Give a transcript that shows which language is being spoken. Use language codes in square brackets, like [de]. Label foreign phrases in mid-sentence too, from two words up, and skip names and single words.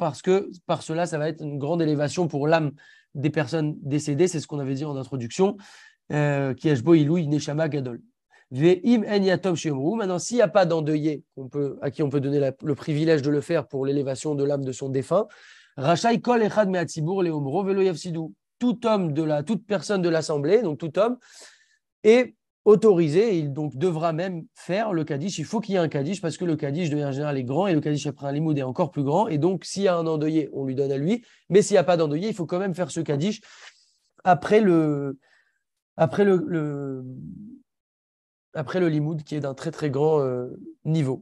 [fr] Parce que par cela, ça va être une grande élévation pour l'âme des personnes décédées, c'est ce qu'on avait dit en introduction, qui est [he] שבו עילוי נשמה גדול. [fr] Maintenant, s'il n'y a pas d'endeuillé à qui on peut donner le privilège de le faire pour l'élévation de l'âme de son défunt, [he] רשאי כל אחד מהציבור לאומרו ולא יפסידו. [fr] Toute personne de l'assemblée, donc tout homme, est autorisé, et il donc devra même faire le Kaddish. Il faut qu'il y ait un Kaddish parce que le Kaddish de manière générale est grand et le Kaddish après un limoud est encore plus grand. Et donc, s'il y a un endeuillé, on lui donne à lui. Mais s'il n'y a pas d'endeuillé, il faut quand même faire ce Kaddish après le limoud qui est d'un très très grand niveau.